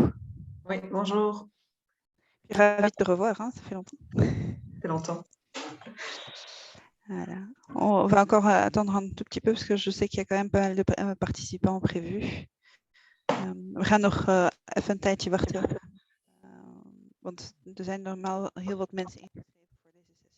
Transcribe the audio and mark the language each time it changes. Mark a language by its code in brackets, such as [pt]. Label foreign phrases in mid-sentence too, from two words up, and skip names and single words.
[fr] Oui, bonjour. Je suis ravie de te revoir, hein, ça fait longtemps. Ça fait longtemps. Voilà. On va encore attendre un tout petit peu parce que je sais qu'il y a quand même pas mal de participants prévus. [nl] We gaan nog even een tijdje wachten. Want er zijn normaal heel wat mensen ingeschreven voor deze sessie.